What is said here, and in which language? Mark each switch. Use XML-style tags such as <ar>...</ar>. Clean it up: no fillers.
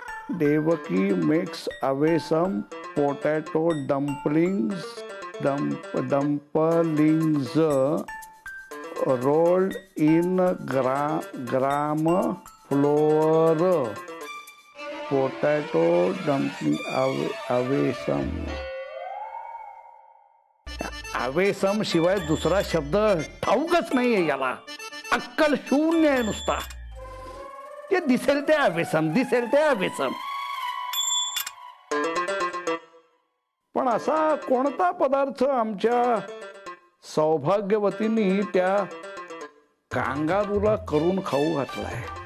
<en>Devaki makes awesome potato dumplings dumplings rolled in gram flour. Potato dumpling awesome.</en> <mr>Awesome शिवाय दुसरा शब्द ठाऊकच नाहीये याला. अक्कल शून्य आहे नुसता. ते दिसेल ते अवेसम, दिसेल ते अवेसम. पण असा कोणता पदार्थ आमच्या सौभाग्यवतींनी त्या कांगारूला करून खाऊ घातलाय?</mr>